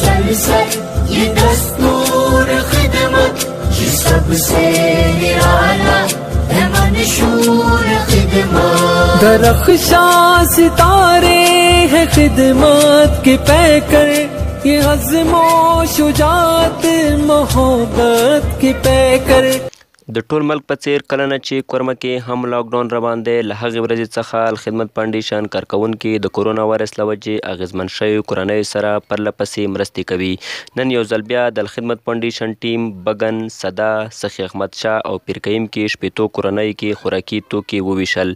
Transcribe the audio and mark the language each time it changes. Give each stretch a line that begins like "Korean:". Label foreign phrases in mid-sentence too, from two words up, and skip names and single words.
Urdu: سر یہ دستور خدمت یہ سب سے نرالا ہے منشور خدمت. درخشاں ستارے ہے خدمت کے پیکر، یہ عزم و شجاعت محبت کے پیکر.
Pashto: د ټول ملک په څیر کله نه چې کورمه کې هم لاکډاون روان دی، له هغې ورځې څخه الخدمت فاونډیشن کارکوونکي د کورونا وایرس له وجې اغېزمن شویو کورنیو سره پرله پسې مرستې کوي. نن یو ځل بیا د الخدمت فاونډیشن ټیم بګن، صدا، سخي احمد شاه او پیرکیم کې شپېتو کورنیو کې خوراکي توکي وویشل.